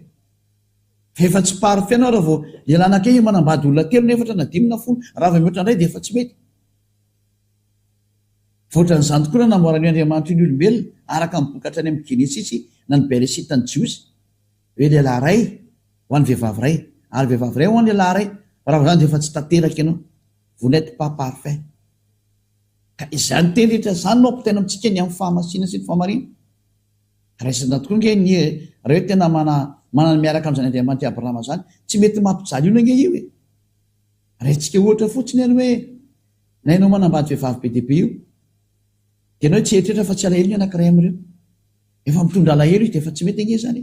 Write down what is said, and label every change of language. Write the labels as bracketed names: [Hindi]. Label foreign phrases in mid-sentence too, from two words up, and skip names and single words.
[Malagasy] Efa tsy parfait anao raha vao lehilahy anankiray manambady olona 3 na 4 na 5 na 10 raha vao mihoatra indray dia efa tsy mety. Voatran'izany tokoa na namorany Andriamanitra ny olombelona araka mibokatra any amin'ny Genesisy na ny Beresita ny Jiosy hoe lehilahy ray ho an'ny vehivavy ray ary vehivavy ray ho an'ny lehilahy ray raha zany dia efa tsy tanteraka ianao [French] vous n'êtes pas parfait. [Malagasy] Ka izany teny rehetra zany no ampitaina amintsika ny amin'ny fahamasina sy ny fahamarina. Raisina tokoa nge ny raha hoe tena manana miaraka amin'izany Andriamanitra Abrahama zany tsy mety mampijaly io nge io e. Raintsika ohatra fotsiny any hoe na ianao manambady vehivavy be dehibe io dia ianao tsy eritreritra fa tsy alahelo ny anankiray amin'ireo efa mitondra alahelo izy dia efa tsy mety nge zany.